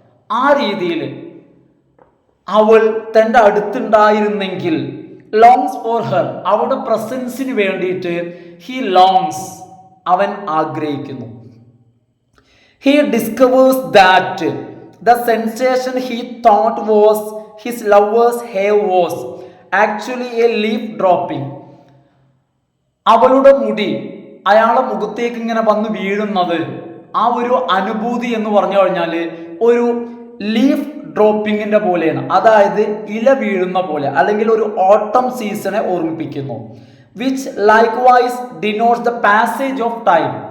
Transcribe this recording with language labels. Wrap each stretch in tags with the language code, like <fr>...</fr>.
<ml>ആ രീതിയിൽ അവൾ തൻ്റെ അടുത്തുണ്ടായിരുന്നെങ്കിൽ,</ml> <en>longs for her,</en> <ml>അവളുടെ പ്രസൻസിന് വേണ്ടിയിട്ട്</ml> <en>he longs,</en> <ml>അവൻ ആഗ്രഹിക്കുന്നു.</ml> <en>He discovers that the sensation he thought was his lover's hair was actually a leaf dropping.</en> <ml>അവളുടെ മുടി അയാളുടെ മുഖത്തേക്ക് ഇങ്ങനെ വന്ന് വീഴുന്നത് ആ ഒരു അനുഭൂതി എന്ന് പറഞ്ഞു കഴിഞ്ഞാൽ ഒരു ലീഫ് ഡ്രോപ്പിങ്ങിന്റെ പോലെയാണ്. അതായത് ഇല വീഴുന്ന പോലെ, അല്ലെങ്കിൽ ഒരു ഓട്ടം സീസണെ ഓർമ്മിപ്പിക്കുന്നു.</ml> <en>Which likewise denotes the passage of time.</en>